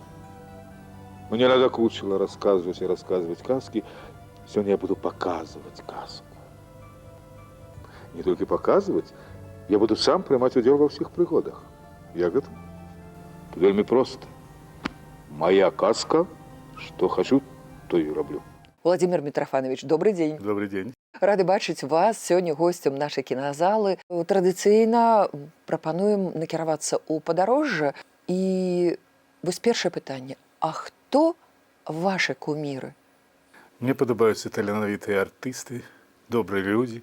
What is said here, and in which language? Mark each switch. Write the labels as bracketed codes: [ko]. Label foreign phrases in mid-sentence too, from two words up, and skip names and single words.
[be] Мне надакучыла расказваць і расказваць казкі, сёння я буду паказваць казку. Не толькі паказваць, я буду сам прымаць удзел ва ўсіх прыгодах. Як гэта? Вельмі проста. Моя казка, што хачу, то і раблю. [ru] Владимир Митрофанович, добрый день. Добрый день. [be] Рады бачыць вас сёння госцем нашай кіназалы. Традыцыйна прапануем накіравацца ў падарожжа. І вось першае пытанне. А хто ваши куміры? Мне падабаюцца таленавітыя артысты, добрыя людзі.